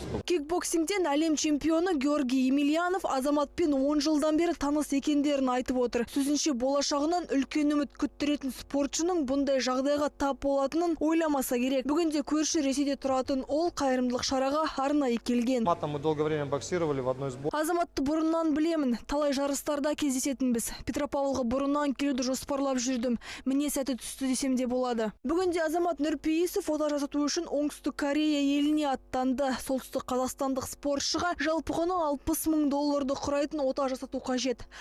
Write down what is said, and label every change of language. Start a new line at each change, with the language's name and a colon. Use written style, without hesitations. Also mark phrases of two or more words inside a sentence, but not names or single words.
Kazakh: Кикбоксингтен әлем чемпионы Георгий Емельянов Азаматпен 10 жылдан бері таныс екендерін айтып отыр. Сөзінше болашағынан үлкен үміт күттіретін спортшының бұндай жағдайға тап болатынын ойламаса керек. Бүгінде көрші Ресейде тұратын ол қайырымдылық шараға арнайы келген.
Russian: Мы долгое время боксировали в одной из
Kazakh: Азаматты бұрыннан білемін. Талай жарыстарда кездесетінбіз. Петропавлға бұрыннан келуді жоспарлап жүрдім. Міне сәті түсті десем де болады. Бүгінде Азамат Нұрпейісов ота жасату үшін Оңтүстік Корея еліне аттанды. Солтүстік қазақстандық спортшыға жалпы құны $60,000 құрайтын ота жасату қажет.